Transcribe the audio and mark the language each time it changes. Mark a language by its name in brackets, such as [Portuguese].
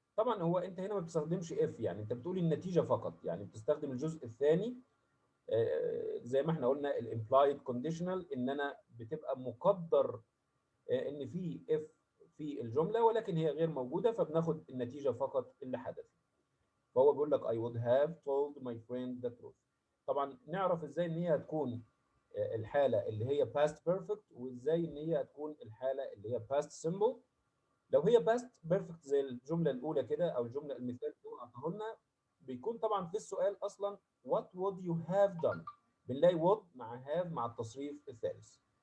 [Arabic] طبعا هو انت هنا ما بتستخدمش if، يعني انت بتقول النتيجه فقط، يعني بتستخدم الجزء الثاني زي ما احنا قلنا الامبلايد كونديشنال، ان انا بتبقى مقدر ان في if في الجمله ولكن هي غير موجوده، فبناخد النتيجه فقط اللي حدث. فهو بيقول لك [English] I would have told my friend the truth. [Arabic] طبعا نعرف ازاي ان هي هتكون الحاله اللي هي past perfect، وازاي ان هي هتكون الحاله اللي هي past simple. لو هي past perfect زي الجمله الاولى كده او الجمله المثال اللي هو اعطاه لنا، بيكون طبعا في السؤال اصلا [English] what would you have done، [Arabic] بنلاقي would مع have مع التصريف الثالث.